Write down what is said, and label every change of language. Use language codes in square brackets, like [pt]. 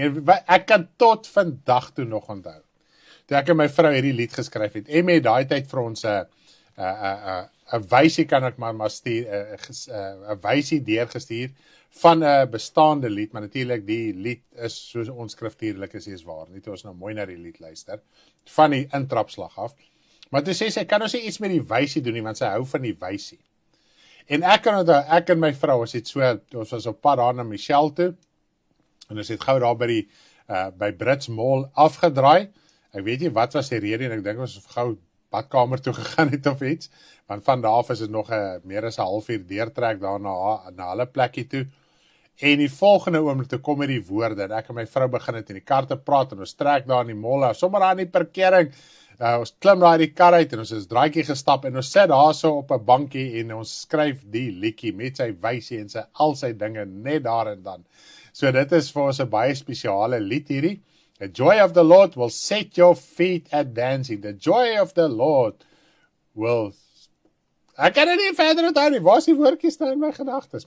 [af] En ek kan tot vandag toe nog onthou, toe ek en my vrou hierdie lied geskryf het, en met daai tyd vir ons 'n wysie kan ek maar stuur, 'n wysie deurgestuur van 'n bestaande lied, maar natuurlik die lied is soos onskriftuurlik is waar, nie toe ons nou mooi na die lied luister, van die intrapslag af, maar toe sê sy, kan ons nie iets met die wysie doen nie, want sy hou van die wysie. En ek en my vrou, ons was op pad daar na Michelle toe, en ons het gou daar by Brits Mall afgedraai. Ek weet nie wat was die rede, en ek dink ons gou badkamer toe gegaan het of iets, want van daar af is dit nog meer as 'n halfuur deurtrek daar na hulle plekkie toe. En die volgende oomblik toe kom die woorde, en ek en my vrou begin het in die kar te praat, en ons trek daar in die mall af, sommer daar in die parkering, ons klim daar in die kar uit, en ons is draaitjie gestap, en ons sit daar so op 'n bankie, en ons skryf die liedjie met sy wysie en al sy dinge net daar en dan. So dit is vir ons 'n baie spesiale lied hierdie. [en] The joy of the Lord will set your feet at dancing. The joy of the Lord will... [af] Ek kan nie verder onthou nie, waar is die woordjies nou in my gedagtes?